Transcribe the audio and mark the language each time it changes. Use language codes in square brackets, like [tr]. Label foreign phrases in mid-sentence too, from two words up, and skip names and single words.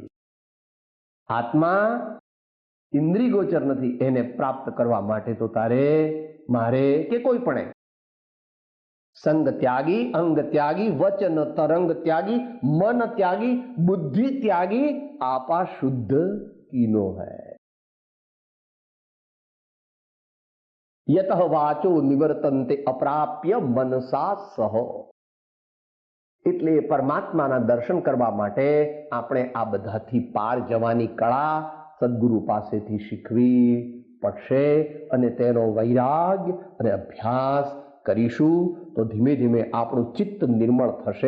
[gu] આત્મા ઇન્દ્રિય ગોચર નથી. એને પ્રાપ્ત કરવા માટે તો તારે, મારે કે કોઈ પણ સંગ ત્યાગી, અંગ ત્યાગી, વચન તરંગ ત્યાગી, મન ત્યાગી, બુદ્ધિ ત્યાગી, આપા શુદ્ધ [hi] कीनो है. [sa] यत वाचो निवर्तन्ते अप्राप्य मनसा सह. [gu] એટલે પરમાત્માના દર્શન કરવા માટે આપણે આ બધાથી પાર જવાની કળા સદગુરુ પાસેથી શીખવી પડશે. અને તેનો વૈરાગ્ય અને અભ્યાસ કરીશું તો ધીમે ધીમે આપણું ચિત્ત નિર્મળ થશે.